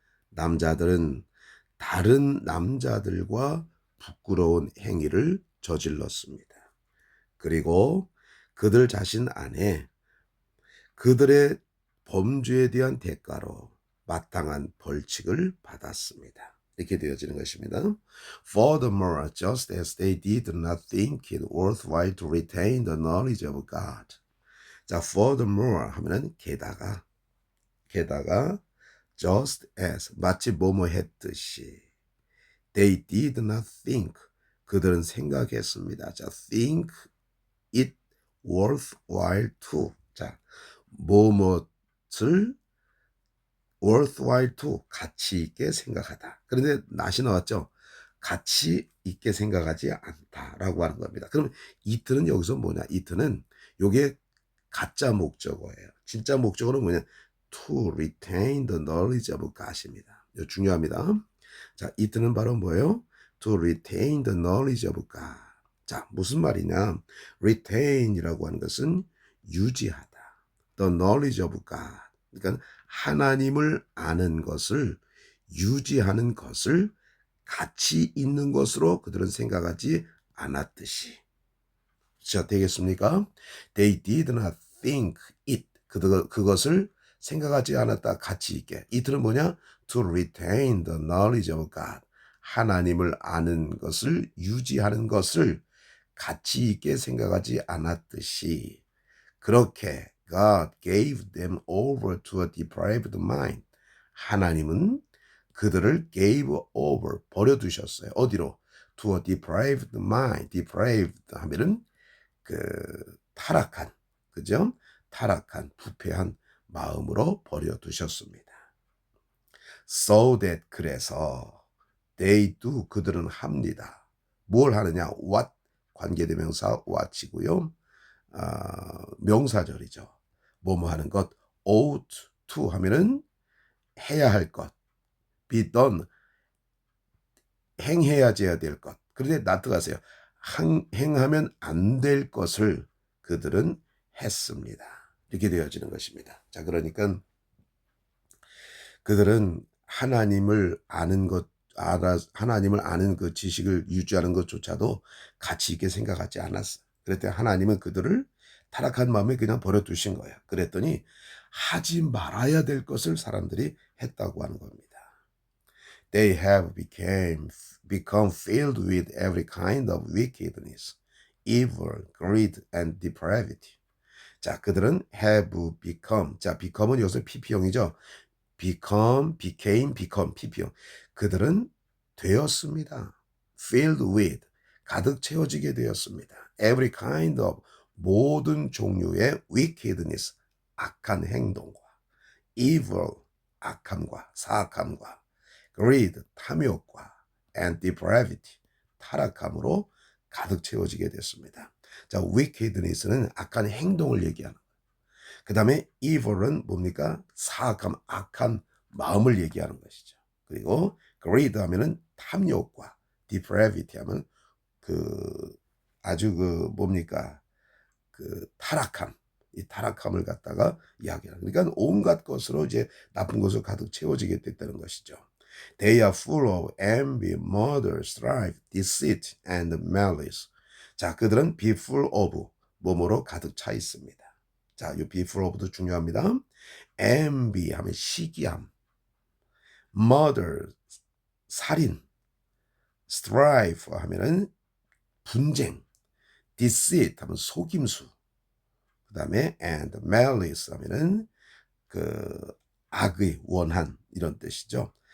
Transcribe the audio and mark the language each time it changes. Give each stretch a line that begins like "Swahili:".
Korean: 남자들은 다른 남자들과 부끄러운 행위를 저질렀습니다. 그리고 그들 자신 안에 그들의 범죄에 대한 대가로 마땅한 벌칙을 받았습니다. 이렇게 되어지는 것입니다.
English: Furthermore, just as they did not think it worthwhile to retain the knowledge of God.
Korean: 자, furthermore 하면은 게다가
English: just as
Korean: 마치 뭐뭐 했듯이
English: they did not think,
Korean: 그들은 생각했습니다.
English: 자, think it worthwhile to.
Korean: 자, 뭐뭐을
English: worthwhile to,
Korean: 가치 있게 생각하다. 그런데 낫이 나왔죠. 가치 있게 생각하지 않다라고 하는 겁니다. 그럼 it는 여기서 뭐냐? it는 요게 가짜 목적어예요. 진짜 목적어는 뭐냐?
English: to retain the knowledge of God입니다.
Korean: 이거 중요합니다. 자, it는 바로 뭐예요?
English: to retain the knowledge of God.
Korean: 자, 무슨 말이냐? retain이라고 하는 것은 유지하다.
English: the knowledge of God.
Korean: 그러니까 하나님을 아는 것을 유지하는 것을 가치 있는 것으로 그들은 생각하지 않았듯이.
English: 자,
Korean: 되겠습니까?
English: They did not think it.
Korean: 그것을 생각하지 않았다. 가치 있게. it는 뭐냐?
English: To retain the knowledge of God.
Korean: 하나님을 아는 것을 유지하는 것을 가치 있게 생각하지 않았듯이 그렇게
English: God gave them over to a depraved mind.
Korean: 하나님은 그들을
English: gave over
Korean: 버려두셨어요. 어디로?
English: To a depraved mind.
Korean: depraved 하면은 그 타락한, 그죠? 타락한 부패한 마음으로 버려두셨습니다.
English: So that
Korean: 그래서
English: they do
Korean: 그들은 합니다. 뭘 하느냐? what 관계대명사 what이고요. 명사절이죠. 뭐뭐 하는 것.
English: ought to
Korean: 하면은 해야 할 것.
English: be done
Korean: 행해야지야 될 것. 그런데 나트가세요. 행하면 안 될 것을 그들은 했습니다. 이렇게 되어지는 것입니다. 자, 그러니까 그들은 하나님을 아는 것, 하나님을 아는 그 지식을 유지하는 것조차도 가치 있게 생각하지 않았어. 그랬더니 하나님은 그들을 타락한 마음에 그냥 버려두신 거야. 그랬더니 하지 말아야 될 것을 사람들이 했다고 하는 겁니다.
English: They have become filled with every kind of wickedness, evil, greed, and depravity.
Korean: 자, 그들은
English: have become.
Korean: 자, become은 여기서 PP형이죠. become, PP형. 그들은 되었습니다.
English: filled with.
Korean: 가득 채워지게 되었습니다.
English: every kind of.
Korean: 모든 종류의 wickedness. 악한 행동과. evil. 악함과 사악함과. greed. 탐욕과.
English: and depravity.
Korean: 타락함으로 가득 채워지게 됐습니다. 자, wickedness는 악한 행동을 얘기하는 거예요. 그 다음에 evil은 뭡니까? 사악함, 악한 마음을 얘기하는 것이죠. 그리고 greed 하면은 탐욕과 depravity 하면 그 아주 그 뭡니까? 그 타락함, 이 타락함을 갖다가 이야기하는. 그러니까 온갖 것으로 이제 나쁜 것으로 가득 채워지게 됐다는 것이죠.
English: They are full of envy, murder, strife, deceit, and malice.
Korean: 자, 그들은
English: be full of
Korean: 뭐뭐로 가득 차 있습니다. 자, 이 be full of도 중요합니다. envy 하면 시기함, murder 살인, strife 하면은 분쟁, deceit 하면 속임수, 그 다음에 and malice 하면은 그 악의 원한 이런 뜻이죠.